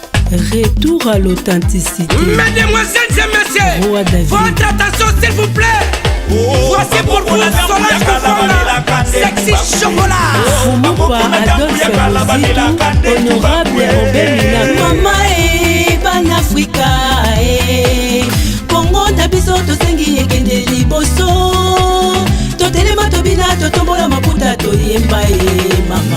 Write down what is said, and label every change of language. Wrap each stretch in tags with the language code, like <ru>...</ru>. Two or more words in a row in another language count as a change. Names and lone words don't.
<fr>Retour à l'authenticité. Mesdemoiselles et messieurs, Roi David. votre attention s'il vous plaît. Voici pour vous Solange Kofanda, sexy chocolat. Fumupa Adolphe Muzito, Honorable Robert Minako.</fr> <ln>Mama, eh, Panafrika, eh. Kongo na biso tosengi ekende liboso. Totelema tobina, totombola maputa, toyemba, eh, mama.</ln>